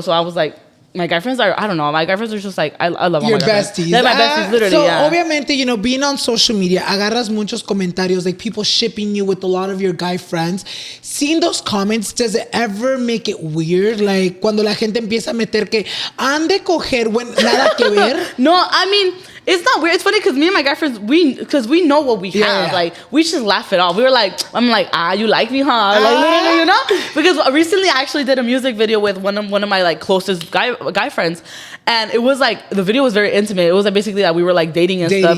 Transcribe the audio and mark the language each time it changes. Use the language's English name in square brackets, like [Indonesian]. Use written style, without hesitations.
[English] So I was like, my guy friends are, I don't know. My guy friends are just like, I love all your my guy besties. Friends. They're my besties, literally, so yeah. obviamente, you know, being on social media, [Spanish] agarras muchos comentarios, [English] like people shipping you with a lot of your guy friends. Seeing those comments, does it ever make it weird? [Spanish] Like, cuando la gente empieza a meter que han de coger, when nada que ver? [English] No, I mean, it's not weird. It's funny because me and my guy friends, we know what we have. Like, we just laugh it off. We were like, I'm like, you like me, huh? Like, literally, you know? Because recently I actually did a music video with one of my like closest guy friends. And it was like, the video was very intimate. It was like basically that we were like dating and stuff.